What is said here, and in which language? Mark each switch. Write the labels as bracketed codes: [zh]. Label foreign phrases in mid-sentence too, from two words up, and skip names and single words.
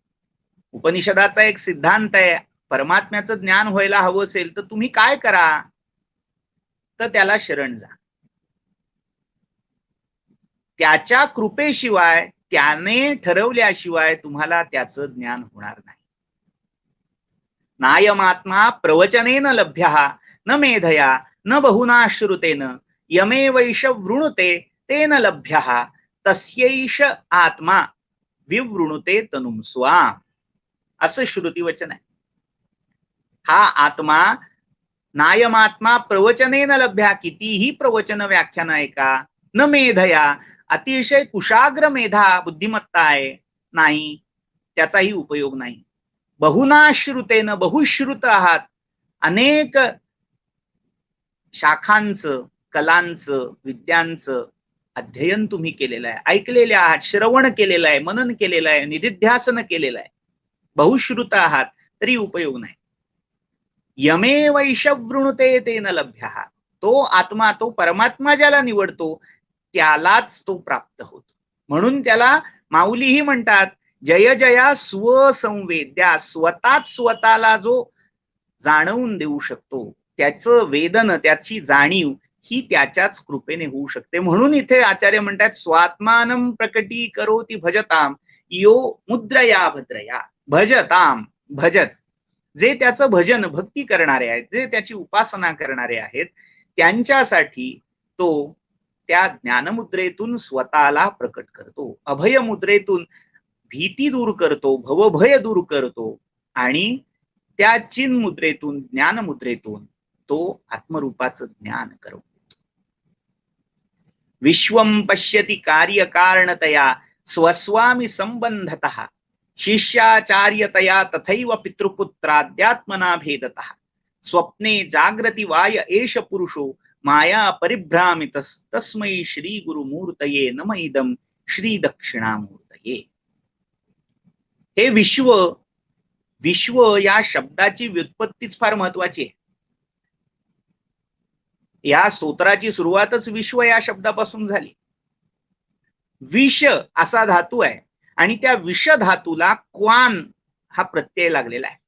[mr] उपनिषदाचा एक सिद्धांत आहे, परमात्म्याचं ज्ञान व्हायला हवं असेल तर तुम्ही काय करा? तर त्याला शरण जा. त्याच्या कृपेशिवाय, त्याने ठरवल्याशिवाय तुम्हाला त्याचं ज्ञान होणार नाही. [sa] नायमात्मा प्रवचनेन लभ्यः न मेधया न बहुना श्रुतेन यमेवैष वृणुते तेन लभ्यः तस्यैष आत्मा विवृणुते तनुं स्वाम, [mr] असं श्रुतिवचन आहे. हा आत्मा [sa] नायमात्मा प्रवचनेन लभ्या, [mr] कितीही प्रवचन व्याख्यान ऐका, [sa] न मेधया, [mr] अतिशय कुशाग्र मेधा बुद्धिमत्ता आहे, नाही, त्याचाही उपयोग नाही. [sa] बहुना श्रुतेन, [mr] बहुश्रुत आहात, अनेक शाखांचं, कलांचं, विद्यांचं अध्ययन तुम्ही केलेलं आहे, ऐकलेले आहात, श्रवण केलेलं आहे, मनन केलेलं आहे, निधिध्यासन केलेलं आहे, बहुश्रुत आहात, तरी उपयोग नाही. [sa] यमे वैशवृणुते तेन लभ्यः, [mr] तो आत्मा, तो परमात्मा ज्याला निवडतो त्यालाच तो प्राप्त होतो. म्हणून त्याला माऊलीही म्हणतात, जय जया स्वसंवेद्या, स्वतःच स्वतःला जो जाणवून देऊ शकतो, त्याचं वेदन, त्याची जाणीव ही त्याच्याच कृपेने होऊ शकते. म्हणून इथे आचार्य म्हणतात, [sa] स्वात्मानं प्रकटी करोति भजताम यो मुद्रया भद्रया. भजताम, भजत, [mr] जे त्याचं भजन, भक्ती करणारे आहेत, जे त्याची उपासना करणारे आहेत, त्यांच्यासाठी तो त्या ज्ञानमुद्रेतून स्वतःला प्रकट करतो, अभय मुद्रेतून भीती दूर करतो, भवभय दूर करतो, आणि त्या चिन्ह मुद्रेतून, ज्ञान मुद्रेतून तो आत्मरूपाचं ज्ञान करतो. [sa] विश्वं पश्यति कार्यकारणतया स्वस्वामी संबंधतः शिष्याचार्यतया तथैव पितृपुत्राद्यात्मना भेदतः स्वप्ने जागृति वाय एष पुरुषो माया परिभ्रामितस्तस्मै श्री गुरुमूर्तये नम इदं श्री दक्षिणामूर्तये. [mr] हे विश्व, विश्व या शब्दाची व्युत्पत्तीच फार महत्वाची आहे. या स्तोत्राची सुरुवातच विश्व या शब्दापासून झाली. विष असा धातू आहे आणि त्या विष धातूला क्वान हा प्रत्यय लागलेला आहे.